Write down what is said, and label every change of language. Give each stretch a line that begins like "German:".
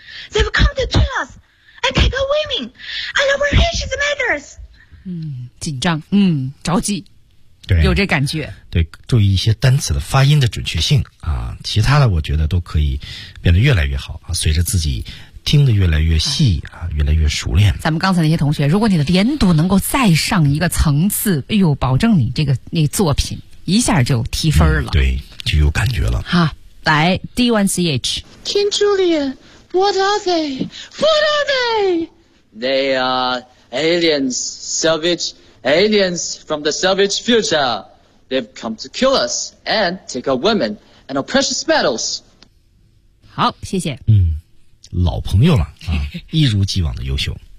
English: They've come to kill us and take our women and our precious matters.
Chinese: 嗯，紧张，嗯，着急。对，有这感觉。对，注意一些单词的发音的准确性啊，其他的我觉得都可以变得越来越好啊，随着自己听得越来越细啊，越来越熟练。咱们刚才那些同学，如果你的连读能够再上一个层次，哎呦，保证你这个那作品一下就提分了，嗯，对，就有感觉了。好，来 D1CH
English: King Julian, what are they? What are they? They are aliens, savageAliens from the savage future. They've come to kill us and take our women and our precious metals.
Chinese: 好，谢谢。嗯，老朋友了啊，一如既往的优秀。